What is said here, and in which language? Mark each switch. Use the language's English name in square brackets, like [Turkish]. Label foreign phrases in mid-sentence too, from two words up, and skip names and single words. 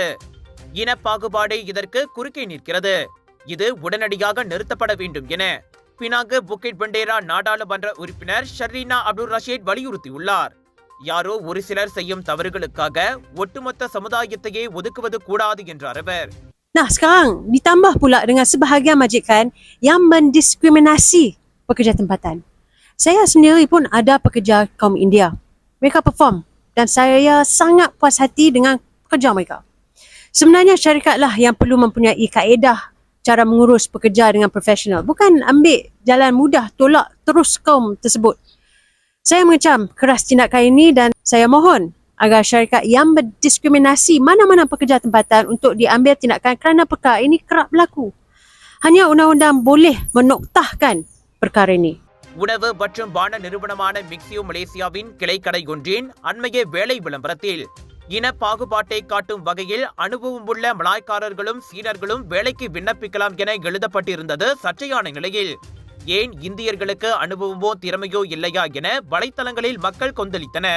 [Tamil] இன பாகுபாடு இதற்கு குறுக்கே நிற்கிறது. இது உடனடியாக நிறுத்தப்பட வேண்டும் என பினாங்கு புக்கெட் பண்டேரா நாடாளுமன்ற உறுப்பினர் ஷர்லீனா அப்துல் ரஷீத் வலியுறுத்தியுள்ளார். யாரோ ஒரு சிலர் செய்யும் தவறுகளுக்காக ஒட்டுமொத்த சமுதாயத்தையே ஒதுக்குவது கூடாது என்றார் அவர். [Malay] Nah, sekarang ditambah pula dengan sebahagian majikan yang mendiskriminasi pekerja tempatan. Saya sendiri pun ada pekerja kaum India. Mereka perform dan saya sangat puas hati dengan pekerja mereka. Sebenarnya syarikatlah yang perlu mempunyai kaedah cara mengurus pekerja dengan profesional. Bukan ambil jalan mudah tolak terus kaum tersebut. Saya mengecam keras tindakan ini dan saya mohon agar syarikat yang berdiskriminasi mana-mana pekerja tempatan untuk diambil tindakan kerana perkara ini kerap berlaku. Hanya undang-undang boleh menoktahkan perkara ini. [Tamil] உணவு மற்றும் பான நிறுவனமான மிக்சியோ மலேசியாவின் கிளைக்கடை ஒன்றின் அண்மைய வேலை விளம்பரத்தில் இன பாகுபாட்டை காட்டும் வகையில் அனுபவம் உள்ள மலாய்க்காரர்களும் சீனர்களும் வேலைக்கு விண்ணப்பிக்கலாம் என எழுதப்பட்டிருந்தது சர்ச்சையான நிலையில் ஏன் இந்தியர்களுக்கு அனுபவமோ திறமையோ இல்லையா என வலைத்தளங்களில் மக்கள் கொந்தளித்தனர்.